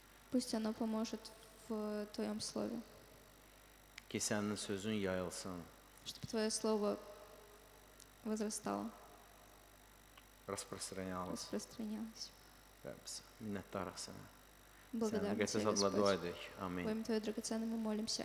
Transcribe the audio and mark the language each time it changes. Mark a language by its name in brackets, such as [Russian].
[Russian] Пусть оно поможет в Твоем Слове, [Azerbaijani] Ki sənin sözün yayılsın, [Russian] чтобы Твое Слово возрастало, распространялось. [Azerbaijani] Rəbb, minnətdarıq sənə. Sənin [Russian] Благодарны [Azerbaijani] müqəddəs [Russian] Тебе, [Azerbaijani] adla dua [Russian] Господь. [Azerbaijani] edirik. Amin. [Russian] Во имя Твое драгоценное мы молимся.